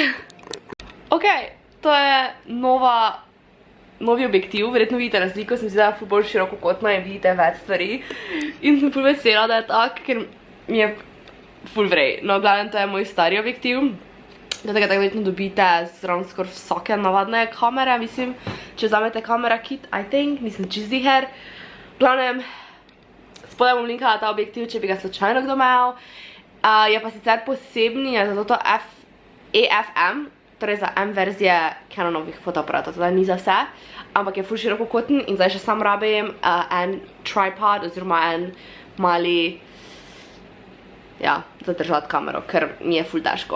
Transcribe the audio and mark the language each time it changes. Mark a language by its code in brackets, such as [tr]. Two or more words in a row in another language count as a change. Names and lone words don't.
[sl] Ok, to je novi objektiv, verjetno vidite razliko, sem si dala ful bolj širokokotna in vidite več stvari. In sem ful vesela, da je tak, ker mi je ful vrej. No, glavnem, to je moj stari objektiv. Da tega tako verjetno dobite zraven skoraj vsake navadne kamere, mislim, če vzamete kamera kit, [en] I think, [sl] nisem čist ziher. Glavnem, spodaj bom linkala ta objektiv, če bi ga slučajno kdo imel. Je pa sicer posebni, je zato to EFM, torej za M verzije Canonovih fotoaparatov, teda ni za vse, ampak je ful širokokoten in zdaj še sam rabim en tripod oziroma en mali, ja, za držati kamero, ker mi je ful težko.